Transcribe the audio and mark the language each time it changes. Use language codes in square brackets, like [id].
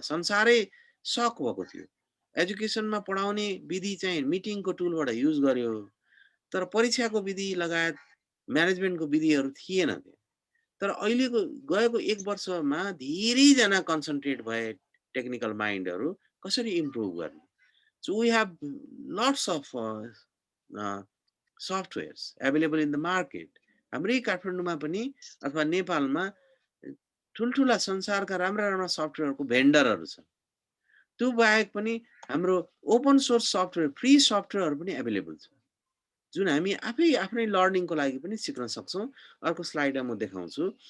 [ne] संसारै सक भएको थियो। एजुकेसनमा पढाउने विधि चाहिँ मिटिङको टुलबाट युज गर्यो। तर परीक्षाको विधि लगायत म्यानेजमेन्टको विधिहरू थिएन। तर अहिलेको गएको 1 वर्षमा धेरैजना कन्सन्ट्रेट भए टेक्निकल माइन्डहरू कसरी इम्प्रुभ गर्ने। [en] So we have lots of softwares available in the market. [ne] हाम्रै काठमाडौँमा पनि अथवा नेपालमा ठुल्ठुला संसारका राम्रा सफ्टवेयरको भेन्डरहरू छन्। त्यो बाहेक पनि हाम्रो ओपन सोर्स सफ्टवेयर, फ्री सफ्टवेयरहरू पनि एभाइलेबल छ। जुन हामी आफ्नै लर्निङको लागि पनि सिक्न सक्छौँ। अर्को स्लाइडमा म देखाउँछु।